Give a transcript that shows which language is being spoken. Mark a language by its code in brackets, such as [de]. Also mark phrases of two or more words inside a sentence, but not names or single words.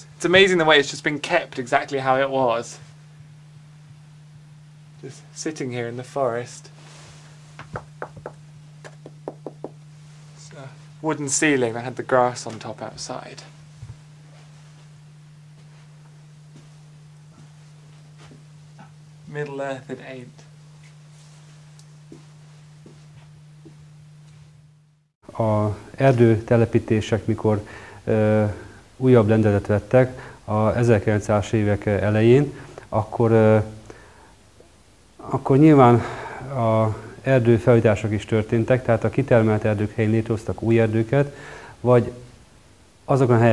[en] It's amazing the way it's just been kept exactly how it was. Just sitting here in the forest. It's a wooden ceiling that had the grass on top outside. Middle Earth it ain't. [hu] A erdőtelepítések, mikor újabb lendületet vettek a 1900-as évek elején, akkor nyilván a erdőfelújítások is történtek, tehát a kitermelt erdők helyén létrehoztak új erdőket, vagy azokon a